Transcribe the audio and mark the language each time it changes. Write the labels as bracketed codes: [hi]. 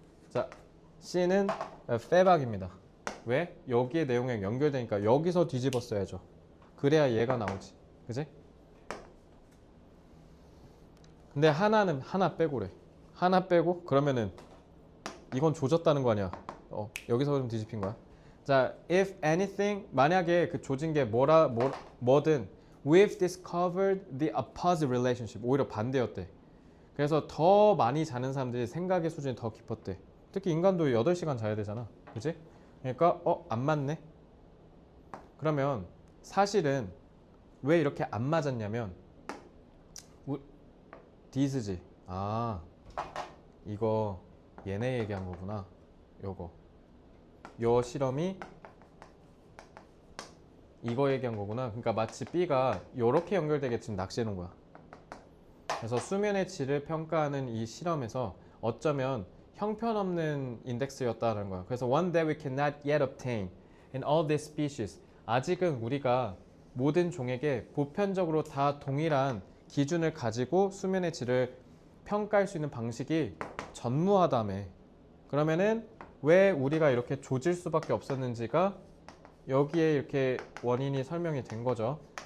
[ko] 자, C는 빼박입니다. 왜? 여기에 내용에 연결되니까 여기서 뒤집어 써야죠. 그래야 얘가 나오지. 그지? 근데 하나 빼고래. 하나 빼고 그러면은 이건 조졌다는 거 아니야. 여기서 좀 뒤집힌 거야. [en] 자, if anything [ko] 만약에 그 조진 게 뭐든 [en] we've discovered the opposite relationship. [ko] 오히려 반대였대. 그래서 더 많이 자는 사람들이 생각의 수준이 더 깊었대. 특히 인간도 8시간 자야 되잖아. 그치? 그러니까 안 맞네. 그러면 사실은 왜 이렇게 안 맞았냐면 디스지. 이거 얘네 얘기한 거구나. 요 실험이 이거 얘기한 거구나. 그러니까 마치 B가 요렇게 연결되게 지금 낚시해 놓은 거야. 그래서 수면의 질을 평가하는 이 실험에서 어쩌면 형편없는 인덱스였다는 거야. 그래서 [en] one that we cannot yet obtain in all these species. [ko] 아직은 우리가 모든 종에게 보편적으로 다 동일한 기준을 가지고 수면의 질을 평가할 수 있는 방식이 전무하다며. 그러면은 왜 우리가 이렇게 조질 수밖에 없었는지가 여기에 이렇게 원인이 설명이 된 거죠.